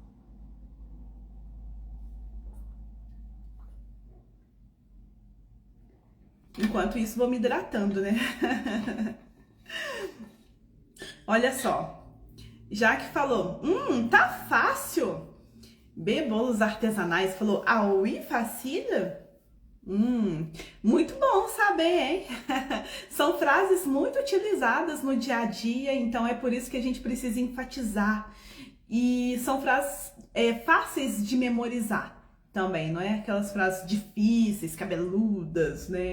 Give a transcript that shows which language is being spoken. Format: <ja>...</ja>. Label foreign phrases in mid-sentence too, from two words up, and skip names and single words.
<pt>Enquanto isso, vou me hidratando, né? Olha só. Já que falou, tá fácil. B, bolos artesanais, falou,</pt> <fr>ah oui, facile?</fr> <pt>Muito bom saber, hein? São frases muito utilizadas no dia a dia, então é por isso que a gente precisa enfatizar. E são frases fáceis de memorizar também, não é aquelas frases difíceis, cabeludas, né?</pt>